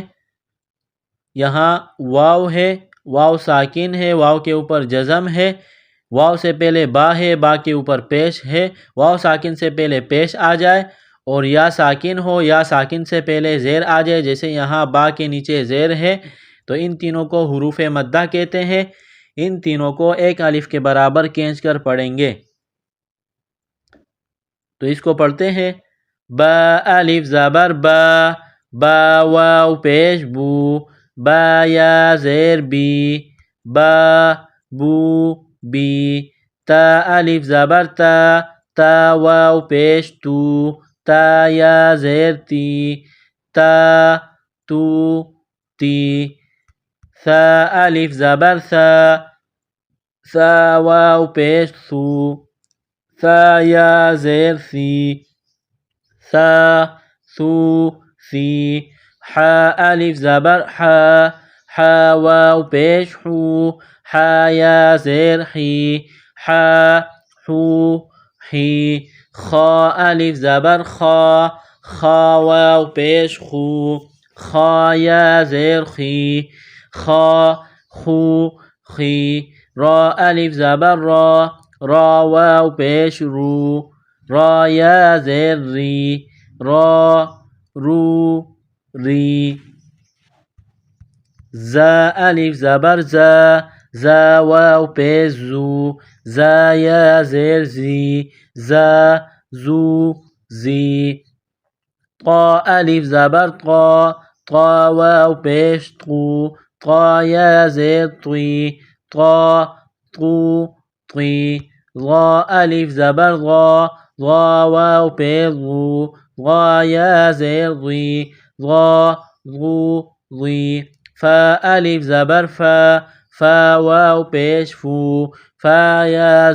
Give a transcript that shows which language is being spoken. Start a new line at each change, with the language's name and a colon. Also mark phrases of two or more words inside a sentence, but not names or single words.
Urdu: یہاں واو ہے، واو ساکن ہے، واو کے اوپر جزم ہے، واو سے پہلے با ہے، با کے اوپر پیش ہے، واو ساکن سے پہلے پیش آ جائے اور یا ساکن ہو، یا ساکن سے پہلے زیر آ جائے، جیسے یہاں با کے نیچے زیر ہے، تو ان تینوں کو حروف مدہ کہتے ہیں۔ ان تینوں کو ایک الف کے برابر کھینچ کر پڑھیں گے، تو اس کو پڑھتے ہیں۔ با الف زبر با، با واو پیش بو، با یا زیر بی، با بو بی، تا الف زبر تا، تا واو پیش تو، تا یا زیر تی، تا تو تی، ثا الف زبر ثا، ثا واو پیش ثو، ثا یا زیر ثی، ثا ثو ثی، حا الف زبر حا، حا واو پیش حو، حا یا زیر حی، حا حو حی، خا الف زبر خا، خا واو پیش خو، خا یا زیر خی، خا خو خی، را الف زبر را، را واو پیش رو، را یا زیر ری، را رو ری، زا الف زبر زا، زا واو پیش زو، زا یا زیر زی، زا زو زی، طا الف زبر طا، طا واو پیش طو، طا يا زير طي طا طو طي ظا ألف زبر ظا ظا واو بيض ظو ظا يا زير ظي ظا ظو ظي فا ألف زبر فا فا واو بيش فو فا يا